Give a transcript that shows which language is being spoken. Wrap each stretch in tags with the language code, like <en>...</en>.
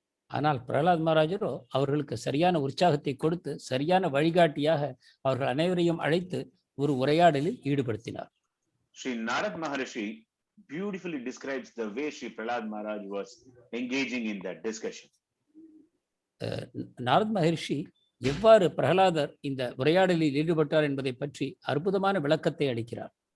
<ta>ஆனால் பிரகலாத் மகாராஜரோ அவர்களுக்கு சரியான உற்சாகத்தை கொடுத்து சரியான வழிகாட்டியாக அவர்கள் அனைவரையும் அழைத்து ஒரு உரையாடலில் ஈடுபடுத்தினார்.</ta> <en>Shri Narad Maharishi beautifully describes the way Shri Prahlad Maharaj was engaging in that discussion.</en> <ta>Narad மகரிஷி எவ்வாறு பிரகலாதர் இந்த உரையாடலில் ஈடுபட்டார் என்பதை பற்றி அற்புதமான விளக்கத்தை அளிக்கிறார்.</ta>